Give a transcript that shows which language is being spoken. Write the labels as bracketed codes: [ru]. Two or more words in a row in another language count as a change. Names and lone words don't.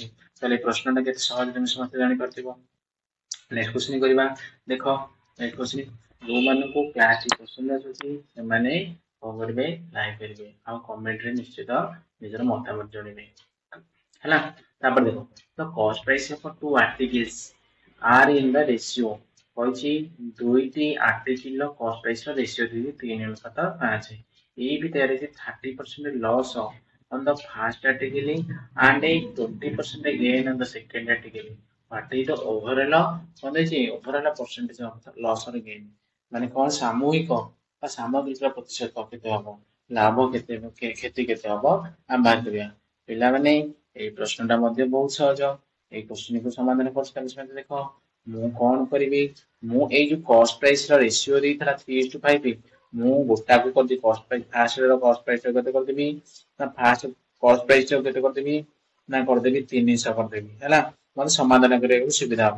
[or] ତାହେଲେ ଏ ପ୍ରଶ୍ନଟା କେତେ ସହଜ ତମେ ସମସ୍ତେ ଜାଣିପାରୁଥିବ। [en] next question [or] କରିବା। ଦେଖ [en] next question [or] ଯୋଉମାନଙ୍କୁ କ୍ଲାସ ପସନ୍ଦ ଆସୁଛି ସେମାନେ କଣ କରିବେ ଲାଇକ୍ କରିବେ ଆଉ କମେଣ୍ଟରେ ନିଶ୍ଚିତ ନିଜର ମତାମତ ଜଣେଇବେ ହେଲା। ତାପରେ ଦେଖ [en] the cost price of two articles are in the ratio [or] କହିଛି ଦୁଇଟି [en] ଆର୍ଟିକିଲ cost price [or] ର ରେସିଓ ଦେଇଛି [en] 3:5। [or] ଏଇ ଭିତରେ [en] 30% loss on the first article and a 20% gain on the second article. What is the overall [or] କଣ ଦେଇଛି [en] overall percentage of loss or gain [or] ମାନେ କଣ ସାମୂହିକ ବା ସାମଗ୍ରିକ ପ୍ରତିଶତ କେତେ ହବ ଲାଭ କେତେ କ୍ଷତି କେତେ ହବ ଆମେ ବାହାର କରିବା। ପିଲାମାନେ ଏଇ ପ୍ରଶ୍ନଟା ମଧ୍ୟ ବହୁତ ସହଜ। ଏଇ କ୍ୱେଶ୍ଚନକୁ ସମାଧାନ କରୁଛନ୍ତି ସେମିତି ଦେଖ ମୁଁ କଣ କରିବି ମୁଁ ଏଇ ଯୋଉ [en] cost price [or] ର ରେସିଓ ଦେଇଥିଲା 3:5 ମୁଁ ଗୋଟାକୁ କରିଦେବି [en] cost price first [or] ର [en] cost price [or] ର କେତେ କରିଦେବି ନା [en] first cost price [or] ର କେତେ କରିଦେବି ନା କରିଦେବି 300 କରିଦେବି ହେଲା ମତେ ସମାଧାନ କରିବାକୁ ସୁବିଧା ହବ।